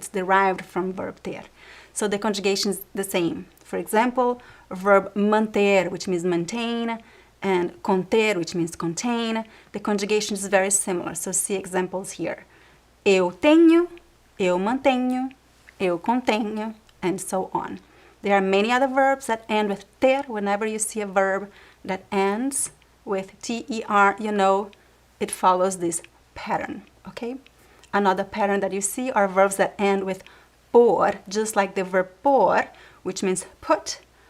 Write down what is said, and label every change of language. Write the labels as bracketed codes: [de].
[en] It's derived from verb ter. So the conjugation is the same. For example, verb manter, which means maintain, and conter, which means contain. The conjugation is very similar. So see examples here. [pt] Eu tenho, eu mantenho, eu contenho, [en] and so on. There are many other verbs that end with ter. Whenever you see a verb that ends with ter, you know it follows this pattern, okay? Another pattern that you see are verbs that end with por, just like the verb por, which means put.